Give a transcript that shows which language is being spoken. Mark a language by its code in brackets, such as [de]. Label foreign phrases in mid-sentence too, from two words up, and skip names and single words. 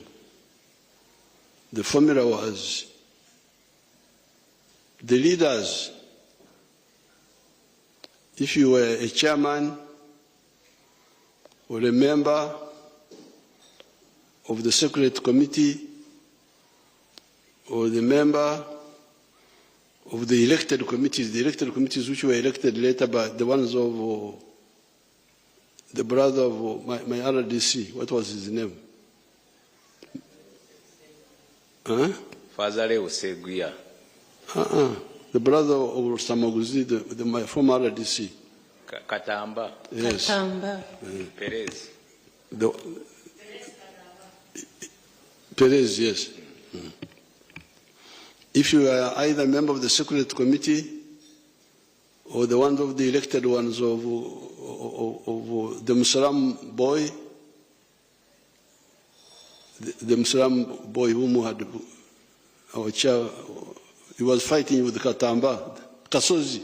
[en] The formula was the leaders, if you were a chairman or a member of the Secretariat Committee or the member of the elected committees which were elected later by the ones of the brother of my RDC, what was his name? Fazale Oseguya. The brother of Samaguzi, my former RDC. Katamba. Yes. Katamba. Perez. Perez, yes. If you are either a member of the Secretariat Committee or the ones of the elected ones of the Muslim boy, the Muslim boy whom had our chair, he was fighting with Katamba, Kasozi.